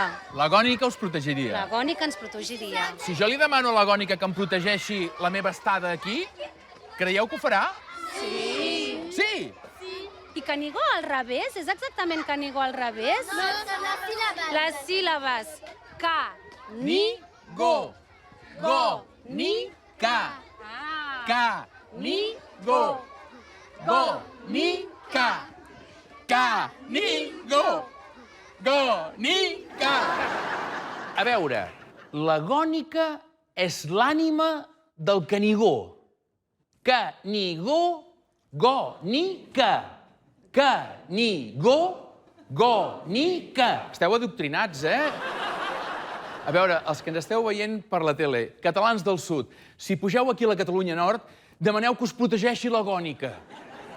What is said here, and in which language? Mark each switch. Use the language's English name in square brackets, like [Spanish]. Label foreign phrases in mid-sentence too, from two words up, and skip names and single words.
[Catalan] La Gònica us protegiria? La Gònica ens protegiria. Si jo li demano a la Gònica que em protegeixi la meva estada aquí, creieu que ho farà? Sí. Sí? I Canigó al revés? És exactament Canigó al revés? No, són les síl·labes. Les síl·labes. Ca-ni-go. Go-ni-ca. Ca-ni-go. Go-ni-ca. Ca-ni-go. Gònica! A veure, la Gònica és l'ànima del Canigó. Canigó, Gònica. Canigó, Gònica. Esteu adoctrinats, A veure, els que ens esteu veient per la tele, catalans del Sud, si pugeu aquí a la Catalunya Nord, demaneu que us protegeixi la Gònica.